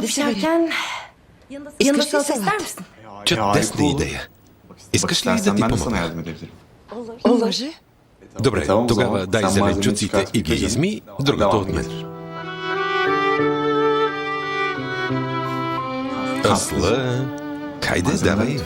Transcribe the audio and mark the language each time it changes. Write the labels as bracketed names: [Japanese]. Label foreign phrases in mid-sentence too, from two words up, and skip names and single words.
[Bulgarian] да се види. [Turkish] pişerken yanında [Bulgarian] Искаш ли [Turkish] salata [Bulgarian] салат? [Turkish] ister misin? [Bulgarian] Чудесна идея. Искаш ли да ти [Turkish] ben de sana [Bulgarian] помогна? [Turkish] yardım edebilirim. [Bulgarian] Може. Добре, [Turkish] Tamam, o [Bulgarian] тогава [Turkish] zaman [Bulgarian] дай [Turkish] sen malzemeyi [Bulgarian] зеленчуците [Turkish] çıkart, [Bulgarian] и ги [Turkish] yıkayacağım. [Bulgarian] изми, другото [Turkish] Devam [Bulgarian] от мен. [Turkish] getir. [Bulgarian] Асла, хайде, [Turkish] Malzemeler [Bulgarian] давай. [Turkish] lütfen.